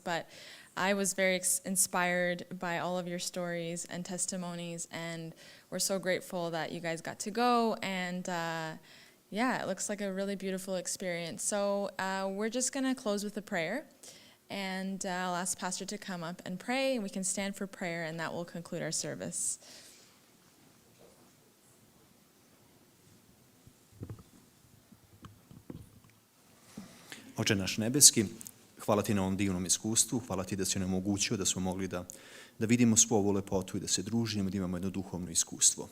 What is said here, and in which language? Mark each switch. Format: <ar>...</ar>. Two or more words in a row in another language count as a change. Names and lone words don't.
<en>But I was very inspired by all of your stories and testimonies, and we're so grateful that you guys got to go. And yeah, it looks like a really beautiful experience. So we're just going to close with a prayer. And I'll ask Pastor to come up and pray, and we can stand for prayer, and that will conclude our service.</en> <sr>Oče naš nebeski, hvala ti na ovom divnom iskustvu, hvala ti da si nam omogućio da smo mogli da vidimo svu ovu lepotu i da se družimo, da imamo jedno duhovno iskustvo.</sr>